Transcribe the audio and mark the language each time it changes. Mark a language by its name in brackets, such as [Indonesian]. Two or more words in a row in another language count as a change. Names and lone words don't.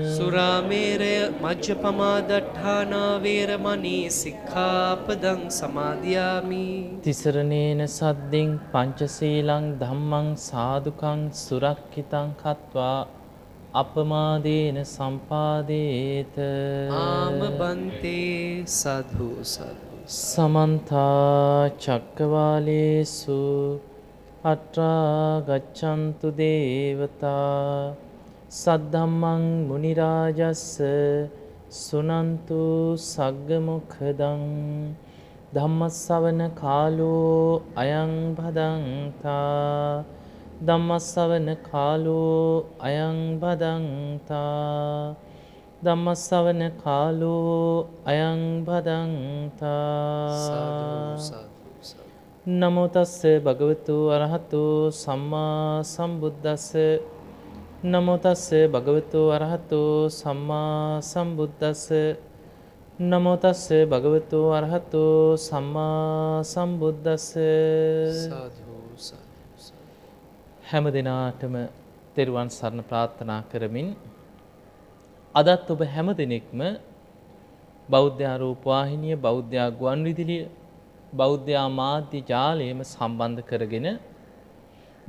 [Pali] සුරාමේරය මජ්ජපමා දට්ඨානා වේරමණී සික්ඛාපදං සමාදියාමි. තිසරණේන සද්දින් පංචශීලං ධම්මං සාදුකං සුරක්ඛිතං කତ୍වා අපමාදේන සම්පාදේත. ආම බන්තේ සාධු සාධු. සමන්ත චක්කවාලේසු අත්‍රා ගච්ඡන්තු දේවතා සද්ධම්මං මුනි රාජස්ස සුනන්තු සග්ග මොක්ඛදං ධම්මස්සවන කාලෝ අයං භදංතා. ධම්මස්සවන කාලෝ අයං භදංතා. ධම්මස්සවන කාලෝ අයං භදංතා. නමෝ තස්ස භගවතු අරහතු සම්මා සම්බුද්දස්ස. නමෝ තස්ස භගවතු අරහතු සම්මා සම්බුද්දස්ස. නමෝ තස්ස භගවතු අරහතු සම්මා සම්බුද්දස්ස. [Sinhala] හැම දිනාටම තෙරුවන් සරණ ප්‍රාර්ථනා කරමින් අදත් ඔබ හැම දිනෙකම බෞද්ධ ආරූප වාහිනිය, බෞද්ධ ගුවන් විදුලිය, බෞද්ධ මාධ්‍ය ජාලයේම සම්බන්ධ කරගෙන